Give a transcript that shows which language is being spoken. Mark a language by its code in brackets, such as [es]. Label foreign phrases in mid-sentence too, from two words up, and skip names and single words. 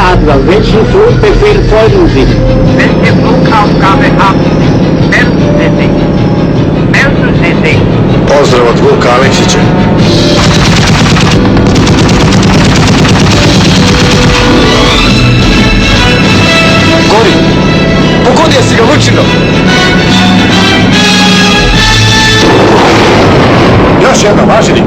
[de] Commander, welchen Flugbefehl folgen Sie? Welche Flugaufgabe haben Sie? Melden Sie sich. Melden Sie sich. [hr] Pozdrav od Vuka Aleksića. Gori! Pogodio si ga, Lučino! Još jedno, važeni.